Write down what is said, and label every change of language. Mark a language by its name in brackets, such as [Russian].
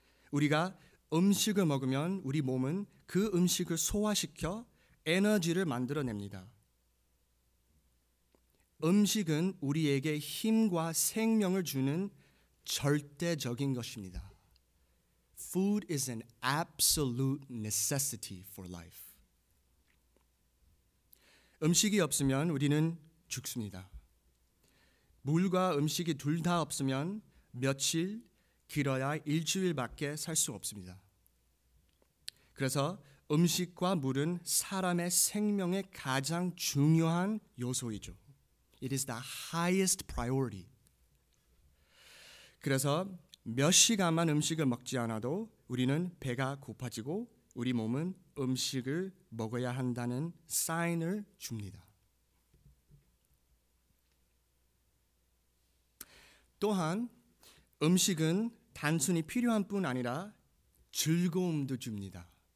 [Korean] 우리가 음식을 먹으면 우리 몸은 그 음식을 소화시켜 에너지를 만들어냅니다. 음식은 우리에게 힘과 생명을 주는 절대적인 것입니다. [English] Food is an absolute necessity for life. [Korean] 음식이 없으면 우리는 죽습니다. 물과 음식이 둘 다 없으면 며칠, 길어야 일주일밖에 살 수 없습니다. 그래서 음식과 물은 사람의 생명의 가장 중요한 요소이죠. [English] It is the highest priority. [Korean] 그래서 몇 시간만 음식을 먹지 않아도 우리는 배가 고파지고 우리 몸은 음식을 먹어야 한다는 사인을 줍니다. 또한 음식은 단순히 필요한 뿐 아니라 즐거움도 줍니다.